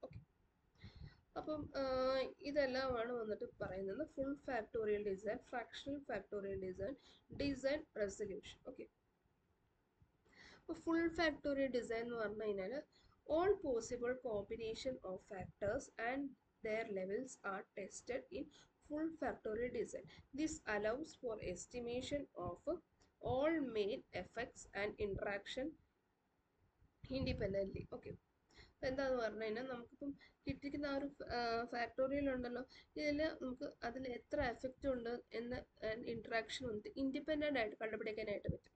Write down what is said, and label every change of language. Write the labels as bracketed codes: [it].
[ml] Okay, അപ്പം ഇതെല്ലാമാണ് വന്നിട്ട് പറയുന്നത് full factorial design, fractional factorial design, design resolution. Okay, അപ്പോൾ [en] full factorial design [ml] എന്ന് പറഞ്ഞു കഴിഞ്ഞാൽ [en] all possible combination of factors and their levels are tested in full factorial design. This allows for estimation of all main effects and interaction independently. [ml] Okay, എന്താന്ന് പറഞ്ഞു കഴിഞ്ഞാൽ നമുക്കിപ്പം കിട്ടിയിരിക്കുന്ന ആ ഒരു ഫാക്ടോറിയൽ ഉണ്ടല്ലോ, ഇതിൽ നമുക്ക് അതിൽ എത്ര എഫക്റ്റ് ഉണ്ട് എന്ന ഇൻട്രാക്ഷൻ വന്നിട്ട് ഇൻഡിപെൻഡൻ്റ് ആയിട്ട് കണ്ടുപിടിക്കാനായിട്ട് പറ്റും.